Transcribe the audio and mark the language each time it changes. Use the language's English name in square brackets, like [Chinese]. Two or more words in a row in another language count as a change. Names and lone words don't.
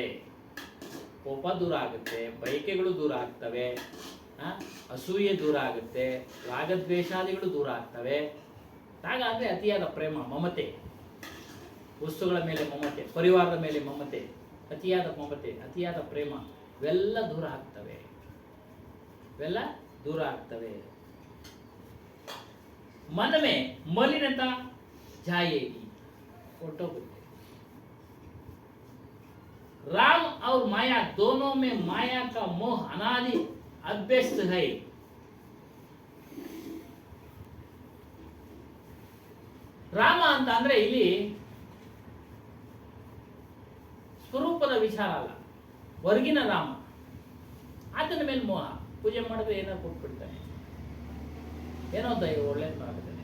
[Kannada] ಕೋಪ ದೂರ ಆಗುತ್ತೆ, ಬಯಕೆಗಳು ದೂರ ಆಗ್ತವೆ, ಅಸೂಯೆ ದೂರ ಆಗುತ್ತೆ, ರಾಗದ್ವೇಷಾದಿಗಳು ದೂರ ಆಗ್ತವೆ. ತ್ಯಾಗ ಅಂದರೆ ಅತಿಯಾದ ಪ್ರೇಮ, ಮಮತೆ, ವಸ್ತುಗಳ ಮೇಲೆ ಮಮತೆ, ಪರಿವಾರದ ಮೇಲೆ ಮಮತೆ, ಅತಿಯಾದ ಮಮತೆ, ಅತಿಯಾದ ಪ್ರೇಮ ಇವೆಲ್ಲ ದೂರ ಆಗ್ತವೆ. ಇವೆಲ್ಲ ದೂರ ಆಗ್ತವೆ. [Hindi] मन में मलिनता जाएगी, ऑटोमेटिक। राम और माया दोनों में माया का मोह अनादि अभ्यस्त है। [Kannada] ರಾಮ ಅಂತ ಅಂದ್ರೆ ಇಲ್ಲಿ ಸ್ವರೂಪದ ವಿಚಾರ ಅಲ್ಲ, ಹೊರಗಿನ ರಾಮ. ಆತನ ಮೇಲೆ ಮೋಹ. ಪೂಜೆ ಮಾಡಿದ್ರೆ ಏನೋ ಕೊಟ್ಬಿಡ್ತಾನೆ, ಏನೋ ದೈವ ಒಳ್ಳೇದು ಮಾಡ್ತಾನೆ.